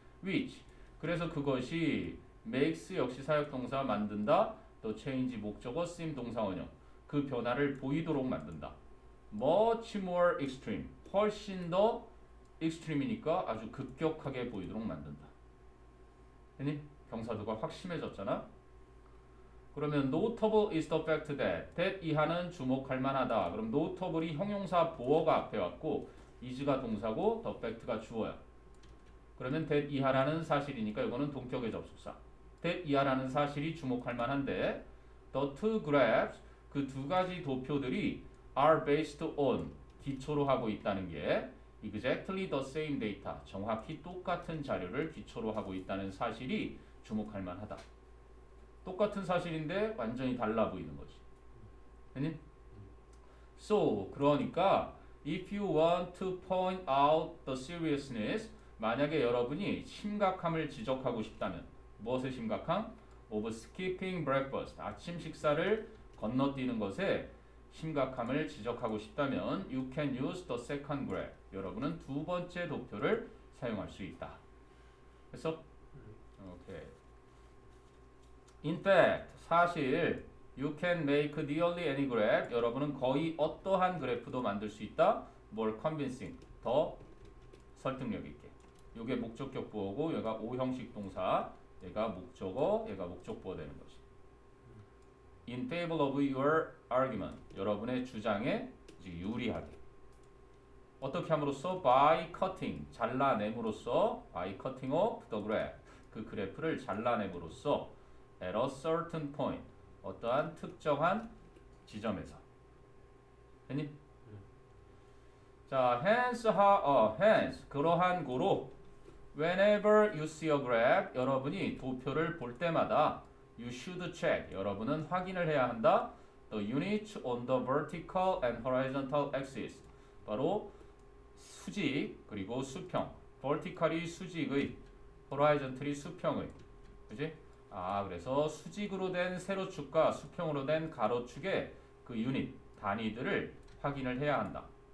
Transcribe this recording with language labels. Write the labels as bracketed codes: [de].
[en] which, [ko] 그래서 그것이 makes 역시 사역동사 만든다. 또 change 목적어, seem 동사 원형. 그 변화를 보이도록 만든다. [en] much more extreme, [ko] 훨씬 더 extreme이니까 아주 급격하게 보이도록 만든다. 됐니? 경사도가 확 심해졌잖아. 그러면 [en] notable is the fact that [ko] 이하는 주목할 만하다. 그럼 notable이 형용사 보어가 앞에 왔고 is가 동사고 the fact가 주어야. 그러면 that 이하라는 사실이니까 이거는 동격의 접속사. that 이하라는 사실이 주목할 만한데 [en] the two graphs, [ko] 그 두 가지 도표들이 [en] are based on, [ko] 기초로 하고 있다는 게 [en] exactly the same data, [ko] 정확히 똑같은 자료를 기초로 하고 있다는 사실이 주목할 만하다. 똑같은 사실인데 완전히 달라 보이는 거지. 아니? [en] So, [ko] 그러니까 [en] if you want to point out the seriousness, [ko] 만약에 여러분이 심각함을 지적하고 싶다면 무엇의 심각함? [en] of skipping breakfast, [ko] 아침 식사를 건너뛰는 것에 심각함을 지적하고 싶다면 [en] you can use the second graph. [ko] 여러분은 두 번째 도표를 사용할 수 있다. 그래서 오케이. [en] In fact, [ko] 사실 [en] you can make nearly any graph. [ko] 여러분은 거의 어떠한 그래프도 만들 수 있다. [en] more convincing, [ko] 더 설득력 있게. 이게 목적격 부호고 얘가 오형식 동사, 얘가 목적어, 얘가 목적부호 되는 거지. [en] In favor of your argument, [ko] 여러분의 주장에 이제 유리하게. 어떻게 함으로써? [en] by cutting, [ko] 잘라냄으로써, [en] by cutting off the graph, [ko] 그 그래프를 잘라냄으로써 [en] at a certain point, [ko] 어떠한 특정한 지점에서. 됐니? 자, [en] hence, [ko] 그러한 고로 [en] whenever you see a graph, [ko] 여러분이 도표를 볼 때마다 [en] you should check, [ko] 여러분은 확인을 해야 한다. [en] the units on the vertical and horizontal axis, [ko] 바로 수직 그리고 수평, [en] vertical이 [ko] 수직의, [en] horizontally [ko] 수평의, 그지? 그래서 수직으로 된 세로축과 수평으로 된 가로축의 그 유닛, 단위들을 확인을 해야 한다.